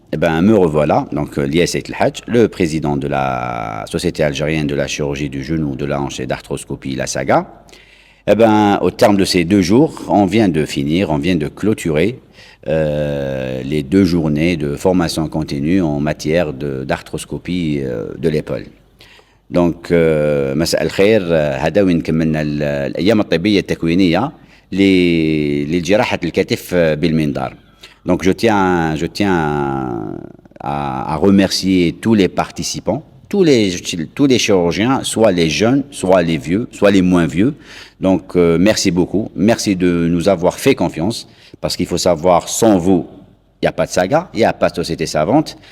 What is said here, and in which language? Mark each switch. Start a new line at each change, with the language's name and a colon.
French: Eh ben, me revoilà, donc Lies El Hadj, le président de la Société algérienne de la chirurgie du genou, de la hanche et d'arthroscopie, la SAGA. Eh ben, au terme de ces 2 jours, on vient de clôturer les 2 journées de formation continue en matière d'arthroscopie de l'épaule.
Arabic: Donc, مساء الخير. هذا وين كملنا الأيام الطبية التكوينية لجراحة الكتف بالمنظار.
French: Donc, je tiens à remercier tous les participants, tous les chirurgiens, soit les jeunes, soit les vieux, soit les moins vieux. Donc, merci beaucoup. Merci de nous avoir fait confiance, parce qu'il faut savoir, sans vous, il n'y a pas de SAGA, il n'y a pas de société savante.